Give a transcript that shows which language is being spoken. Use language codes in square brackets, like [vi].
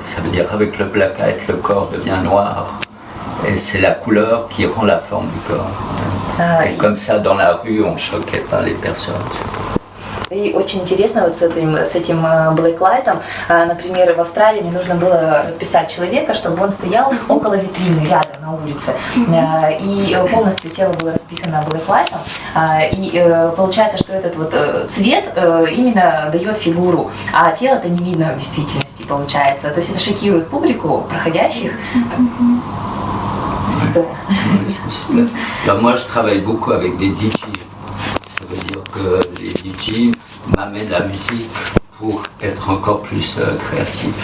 [fr] Ça veut dire avec le blacklight, le corps devient noir. Et c'est la couleur qui rend la forme du corps. Et comme ça, dans la rue, on ne choquait pas les personnes. [ru] И очень интересно вот с этим блэклайтом, например, в Австралии мне нужно было расписать человека, чтобы он стоял около витрины, рядом на улице. И полностью тело было расписано блэклайтом. И получается, что этот вот цвет именно дает фигуру, а тело-то не видно в действительности, получается. То есть это шокирует публику, проходящих. [fr] Super. Oui, c'est super. Alors moi, je travaille beaucoup avec des DJ. Ça veut dire que les DJ m'amènent la musique pour être encore plus créatif.